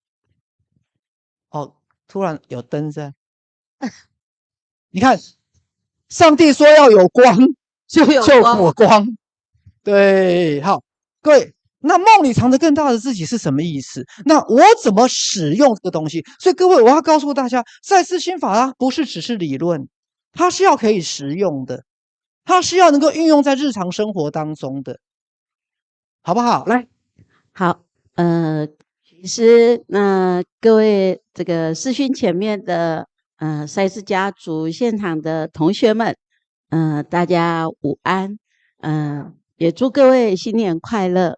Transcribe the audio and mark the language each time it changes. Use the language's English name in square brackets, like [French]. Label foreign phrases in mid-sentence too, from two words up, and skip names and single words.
[Chinese] 突然有燈在，你看，上帝說要有光，就有光。對，好，各位。那夢裡藏着更大的自己是什麼意思？那我怎麼使用這個東西？所以各位，我要告訴大家，賽斯心法不是只是理論，它是要可以實用的，它是要能夠運用在日常生活當中的，好不好？來，好，其實各位這個視訊前面的賽斯家族現場的同學們，大家午安，也祝各位新年快樂。